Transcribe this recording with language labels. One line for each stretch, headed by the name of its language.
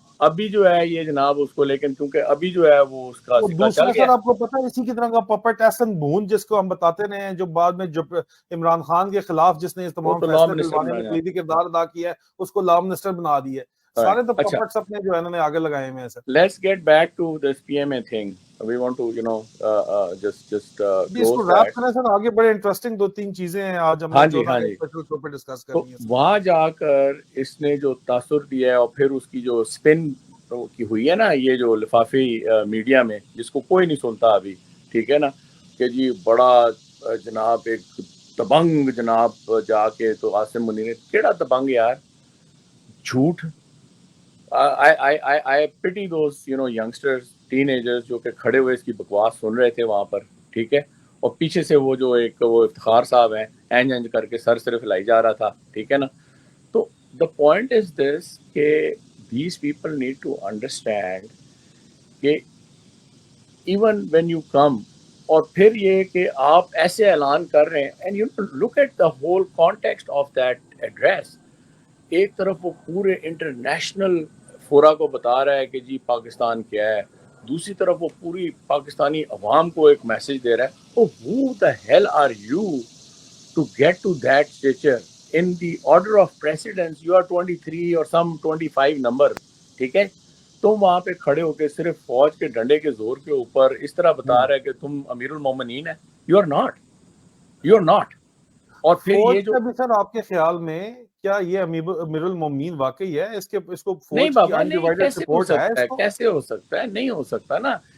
Urdu: ابھی جو ہے یہ جناب اس کو، لیکن کیونکہ ابھی جو ہے وہ اس کا سکہ چل گیا. سر آپ کو پتا ہے اسی کی طرح کا پپٹ احسن بھون جس کو ہم بتاتے رہے ہیں، جو بعد میں جب عمران خان کے خلاف جس نے تمام فیصلے دلوانے میں کلیدی کردار ادا کیا ہے، اس کو لا منسٹر بنا دیا ہے. سارے تو پپٹس اپنے جو ہے انہوں نے آگے لگائے ہوئے ہیں سر.
English: Let's get back to this PMA thing. We want to just close that.
Urdu: سر آگے بڑے انٹرسٹنگ 2-3 چیزیں ہیں آج ہم نے اسپیشل شو پہ ڈسکس کرنی ہے. وہاں جا کر اس نے جو تاثر دیا ہے، اور پھر اس کی جو اسپن کی ہوئی ہے نا، یہ جو لفافی میڈیا میں جس کو کوئی نہیں سنتا ابھی، ٹھیک ہے نا، کہ جی بڑا جناب ایک دبنگ جناب جا کے تو عاصم منیر نے کیڑا دبنگ یار، جھوٹ.
English: I pity those youngsters, teenagers
Urdu: جو کہ کھڑے ہوئے اس کی بکواس سن رہے تھے وہاں پر، ٹھیک ہے، اور پیچھے سے وہ جو ایک وہ افتخار صاحب ہیں اینج کر کے سر صرف ہلائی جا رہا تھا، ٹھیک ہے نا.
English: تو the point is this کہ these people need to understand کہ even when you come،
Urdu: اور پھر یہ کہ آپ ایسے اعلان کر رہے ہیں
English: and you look at the whole context of that address.
Urdu: ایک طرف وہ پورے انٹرنیشنل فورا کو بتا رہا ہے کہ جی پاکستان کیا ہے، دوسری طرف وہ پوری پاکستانی عوام کو ایک میسج دے رہا ہے.
English: Oh, who the hell are you to get to that stature in the order of precedence? You are 23 or some 25 number،
Urdu: ٹھیک ہے. تم وہاں پہ کھڑے ہو کے صرف فوج کے ڈنڈے کے زور کے اوپر اس طرح بتا رہا ہے کہ تم امیر المومنین ہے.
English: You are not.
Urdu: اور پھر یہ جو سر آپ کے خیال میں کیا یہ امیر المومنین واقعی ہے؟ اس کو نہیں بابا نہیں، کیسے ہو سکتا ہے؟ نہیں ہو سکتا نا.